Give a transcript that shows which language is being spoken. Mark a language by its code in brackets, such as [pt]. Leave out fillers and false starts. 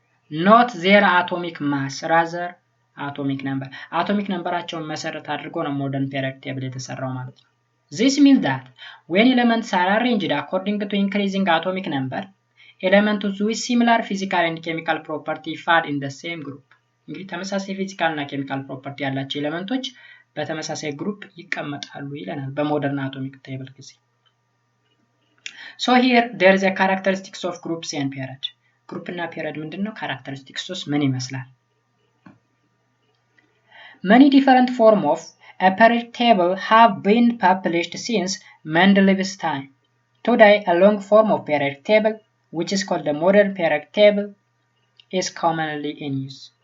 [en] not their atomic mass rather atomic number atomic numberአቸውን [am] መሰረት አድርጎ ነው [en] modern periodic table [am] የተሰራው ማለት ነው [en] This means that when elements are arranged according to increasing atomic number, elements with similar physical and chemical property fall in the same group. [am] እንግዲህ ተመሳሳይ ፊዚካል እና ኬሚካል ፕሮፐርቲ ያላቸው ኤሌመንቶች በተመሳሳይ ግሩፕ ይቀመጣሉ ይለናል በሞደርን አቶሚክ ቴብል ጊዜ [en] So here there is a characteristics of groups and period. Group እና period [am] ምንድነው [en] characteristics [am] ምን ይመስላል [en] Many different form of a periodic table have been published since Mendeleev's time. Today, a long form of periodic table, which is called the modern periodic table, is commonly in use.